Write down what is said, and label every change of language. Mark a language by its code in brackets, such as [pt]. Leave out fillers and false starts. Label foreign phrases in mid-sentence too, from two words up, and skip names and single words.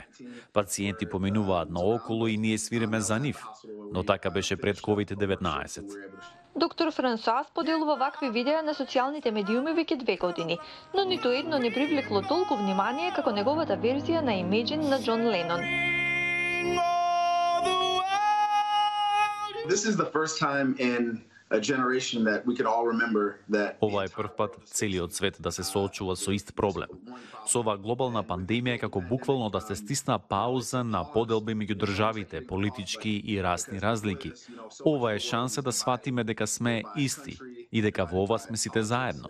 [mk] Пациенти поминуваат наоколу и ние свириме за нив, но така беше пред COVID-19. Доктор Франсуа споделува вакви видеа на социјалните медиуми веќе 2 години, но ниту едно не привлекло толку внимание како неговата верзија на Imagine на Џон Ленон. [en] This is the first time in a generation that we could all remember that. [mk] Ова е прв пат целиот свет да се соочува со ист проблем. Со оваа глобална пандемија е како буквално да се стисна пауза на поделби меѓу државите, политички и расни разлики. Ова е шанса да сватиме дека сме исти и дека во ова сме сите заедно.